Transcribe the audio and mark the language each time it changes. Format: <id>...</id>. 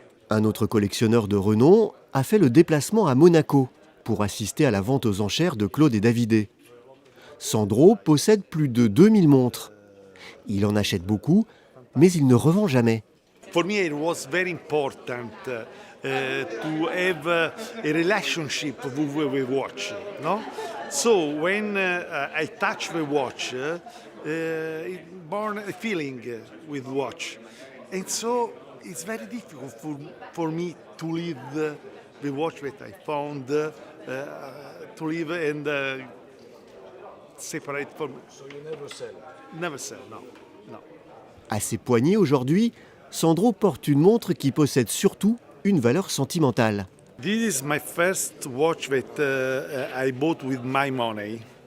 <fr>Un autre collectionneur de renom a fait le déplacement à Monaco pour assister à la vente aux enchères de Claude et Davidé. Sandro possède plus de 2000 montres. Il en achète beaucoup, mais il ne revend jamais.</fr> <en>For me, it was very important to have a relationship with watch. No? So when I touch the watch, it born a feeling with watch, and so it's very difficult for me to leave the watch that I found, to leave and separate from. So you never sell? Never sell, no.</en> <fr>À ses poignets aujourd'hui, Sandro porte une montre qui possède surtout une valeur sentimentale.</fr> <en>This is my first watch that I bought with my money.</en>